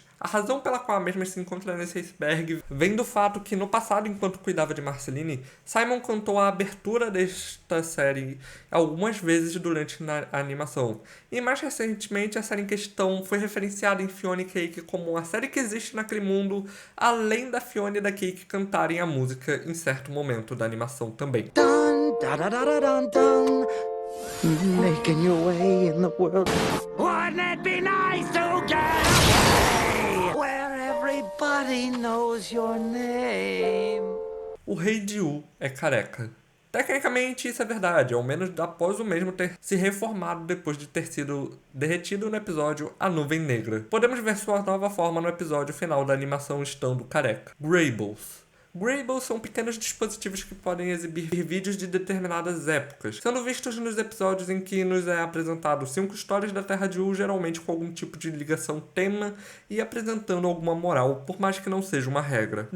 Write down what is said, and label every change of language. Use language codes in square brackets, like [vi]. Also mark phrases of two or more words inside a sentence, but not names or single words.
[pt] A razão pela qual a mesma se encontra nesse iceberg vem do fato que no passado, enquanto cuidava de Marceline, Simon cantou a abertura desta série algumas vezes durante a animação. E mais recentemente, a série em questão foi referenciada em Fiona e Cake como a série que existe naquele mundo, além da Fiona e da Cake cantarem a música em certo momento da animação também. Dun, da, da, da, da, dun, dun. [en] Making your way in the world. Wouldn't it be nice to get away? Where everybody knows your name. [pt] O Rei Diu é careca. Tecnicamente isso é verdade, ao menos após o mesmo ter se reformado depois de ter sido derretido no episódio A Nuvem Negra. Podemos ver sua nova forma no episódio final da animação estando careca. Greyballs. Greyballs são pequenos dispositivos que podem exibir vídeos de determinadas épocas, sendo vistos nos episódios em que nos é apresentado 5 histórias da Terra de U, geralmente com algum tipo de ligação tema e apresentando alguma moral, por mais que não seja uma regra.